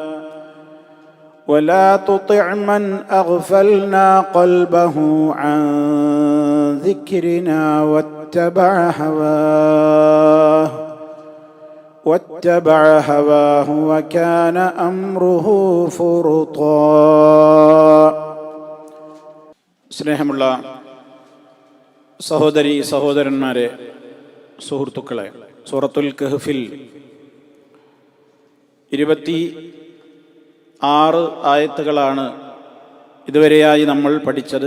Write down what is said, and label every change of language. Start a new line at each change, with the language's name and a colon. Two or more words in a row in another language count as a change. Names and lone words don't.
Arabic: ولا تطع من أغفلنا قلبه عن ذكرنا واتبع هواه وكان أمره فرطا.
Malayalam: സ്നേഹമുള്ള സഹോദരി സഹോദരന്മാരെ, സുഹൃത്തുക്കളെ, സൂറത്തുൽ കഹ്ഫിൽ 26 ആയത്തുകളാണ് ഇതുവരെയായി നമ്മൾ പഠിച്ചത്.